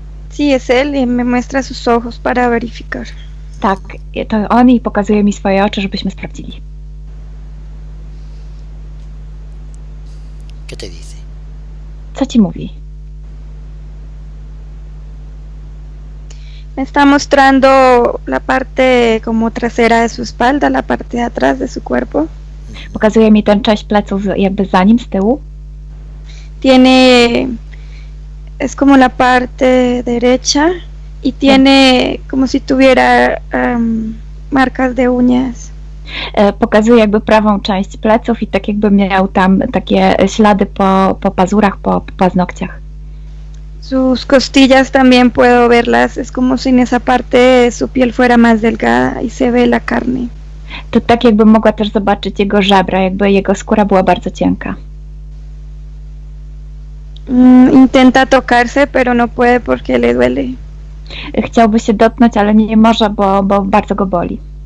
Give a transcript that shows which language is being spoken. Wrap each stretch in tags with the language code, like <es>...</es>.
<es>Sí, es él y me muestra sus ojos para verificar.</es> <pl>Tak, to on i pokazuje mi swoje oczy, żebyśmy sprawdzili.</pl> <es>¿Qué te dice?</es> <pl>Co ci mówi?</pl> <es>Me está mostrando la parte como trasera de su espalda, la parte de atrás de su cuerpo.</es> <pl>Pokazuje mi tę część pleców jakby za nim, z tyłu.</pl> <es>Tiene, es como la parte derecha y tiene como si tuviera marcas de uñas.</es> <pl>Pokazuje jakby prawą część pleców i tak jakby miał tam takie ślady po pazurach, po paznokciach.</pl> <es>Sus costillas también puedo verlas, es como si en esa parte su piel fuera más delgada y se ve la carne.</es> <pl>To tak jakby mogła też zobaczyć jego żebra, jakby jego skóra była bardzo cienka.</pl> <es>Intenta tocarse, pero no puede porque le duele.</es> <pl>Chciałby się dotknąć, ale nie może, bo bardzo go boli.</pl>